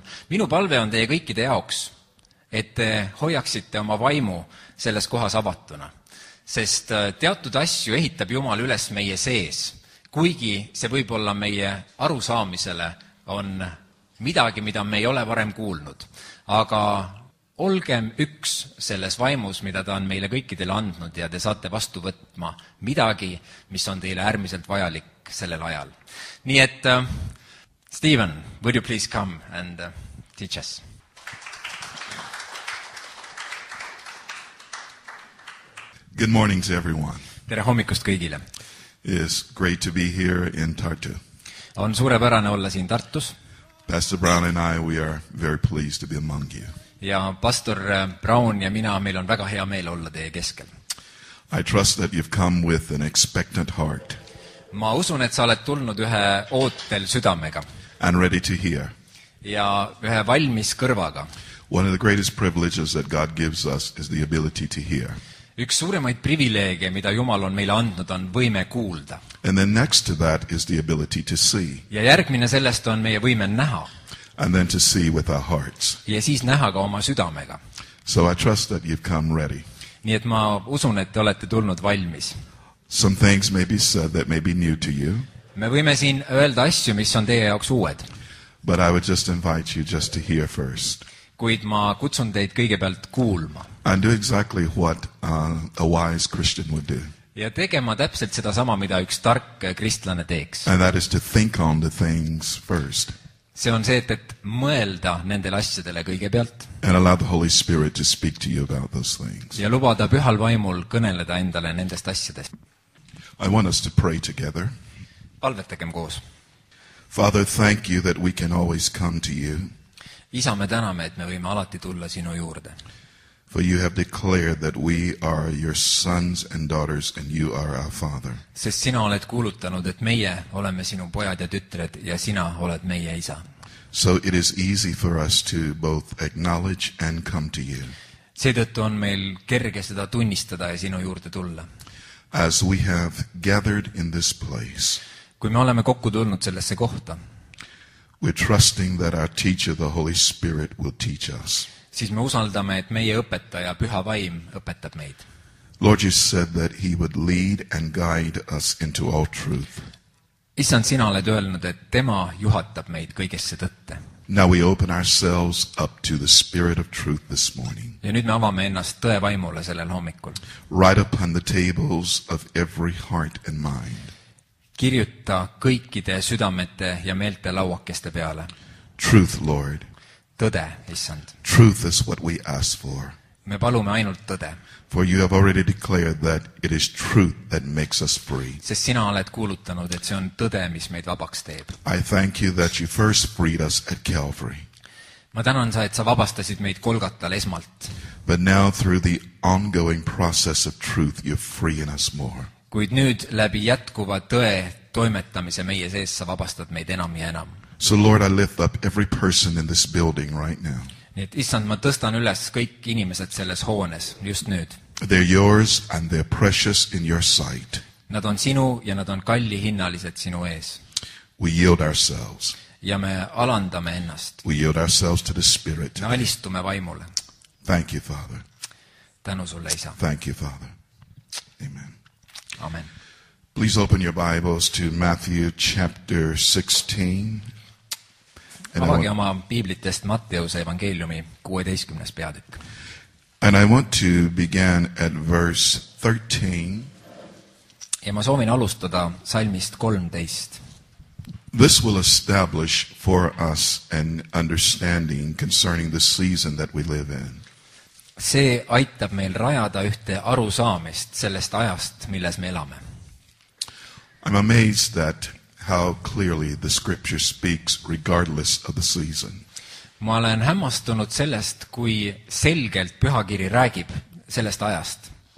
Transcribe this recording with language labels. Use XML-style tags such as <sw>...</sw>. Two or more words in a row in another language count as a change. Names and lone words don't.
<et>Minu palve on teie kõikide jaoks, et te hoiaksite oma vaimu selles kohas avatuna, sest teatud asju ehitab Jumal üles meie sees, kuigi see võib-olla meie arusaamisele on midagi, mida me ei ole varem kuulnud. Aga olgem üks selles vaimus, mida ta on meile kõikidele andnud ja te saate vastu võtma midagi, mis on teile äärmiselt vajalik sellel ajal. Nii et,</et> <en>Stephen, would you please come and teach us? Good morning to everyone.</en> <et>Tere hommikust kõigile.</et> <en>It is great to be here in Tartu.</en> <et>On suurepärane olla siin Tartus.</et> <en>Pastor Brown and I, we are very pleased to be among you.</en> <et>Ja pastor Brown ja mina, meil on väga hea meel olla teie keskel.</et> <en>I trust that you've come with an expectant heart.</en> <et>Ma usun, et sa oled tulnud ühe ootel südamega.</et> <en>And ready to hear.</en> <et>Ja ühe valmis kõrvaga.</et> <en>One of the greatest privileges that God gives us is the ability to hear.</en> <et>Üks suuremaid privileege, mida Jumal on meile andnud, on võime kuulda.</et> <en>And then next to that is the ability to see.</en> <et>Ja järgmine sellest on meie võime näha.</et> <en>And then to see with our hearts.</en> <et>Ja siis näha ka oma südamega.</et> <en>So I trust that you've come ready.</en> <et>Nii et ma usun, et te olete tulnud valmis.</et> <en>Some things may be said that may be new to you.</en> <et>Me võime siin öelda asju, mis on teie jaoks uued.</et> <en>But I would just invite you just to hear first.</en> <et>Kuid ma kutsun teid kõigepealt kuulma.</et> <en>And do exactly what a wise Christian would do.</en> <et>Ja tegema täpselt seda sama, mida üks tark kristlane teeks.</et> <en>And that is to think on the things first.</en> <et>See on see, et mõelda nendele asjadele kõigepealt.</et> <en>And allow the Holy Spirit to speak to you about those things.</en> <et>Ja lubada pühal vaimul kõneleda endale nendest asjadest.</et> <en>I want us to pray together.</en> <et>Palvetagem koos.</et> <en>Father, thank you that we can always come to you.</en> <et>Isa, me täname, et me võime alati tulla sinu juurde.</et> <en>For you have declared that we are your sons and daughters and you are our Father.</en> <et>Sest sina oled kuulutanud, et meie oleme sinu pojad ja tütred ja sina oled meie isa.</et> <en>So it is easy for us to both acknowledge and come to you.</en> <et>Seetõttu on meil kerge seda tunnistada ja sinu juurde tulla.</et> <en>As we have gathered in this place.</en> <et>Kui me oleme kokku tulnud sellesse kohta.</et> <en>We're trusting that our teacher, the Holy Spirit, will teach us.</en> <et>Siis me usaldame, et meie õpetaja, püha vaim, õpetab meid.</et> <en>Lord, you said that he would lead and guide us into all truth.</en> <et>Issand, sina oled öelnud, et tema juhatab meid kõigesse tõtte.</et> <en>Now we open ourselves up to the Spirit of truth this morning.</en> <et>Ja nüüd me avame ennast tõe vaimule sellel hommikul.</et> <en>Right upon the tables of every heart and mind.</en> <et>Kirjuta kõikide südamete ja meelte lauakeste peale.</et> <en>Truth, Lord.</en> <et>Tõde, issand.</et> <en>Truth is what we ask for.</en> <et>Me palume ainult tõde.</et> <en>For you have already declared that it is truth that makes us free.</en> <et>Sest sina oled kuulutanud, et see on tõde, mis meid vabaks teeb.</et> <en>I thank you that you first freed us at Calvary.</en> <et>Ma tänan sa, et sa vabastasid meid Golgatal esmalt.</et> <en>But now through the ongoing process of truth, you're freeing us more.</en> <et>Kuid nüüd läbi jätkuva tõe toimetamise meie sees sa vabastad meid enam ja enam.</et> <en>So Lord, I lift up every person in this building right now.</en> <et>Nii et issand, ma tõstan üles kõik inimesed selles hoones just nüüd.</et> <en>They're yours and they're precious in your sight.</en> <et>Nad on sinu ja nad on kallihinnalised sinu ees.</et> <en>We yield ourselves.</en> <et>Ja me alandame ennast.</et> <en>We yield ourselves to the Spirit.</en> <et>Me alistume vaimule.</et> <en>Thank you, Father.</en> <et>Tänu sulle, Isa.</et> <en>Thank you, Father. Amen.</en> <et>Amen.</et> <en>Please open your Bibles to Matthew chapter 16.</en> <et>Avage oma piiblitest Matteuse evangeeliumi 16. peatükk.</et> <en>And I want to begin at verse 13.</en> <et>Ja ma soovin alustada salmist 13.</et> <en>This will establish for us an understanding concerning the season that we live in.</en> <et>See aitab meil rajada ühte arusaamist sellest ajast, milles me elame.</et> <en>I'm amazed at how clearly the scripture speaks regardless of the season.</en> <et>Ma olen hämmastunud sellest, kui selgelt pühakiri räägib sellest ajast.</et>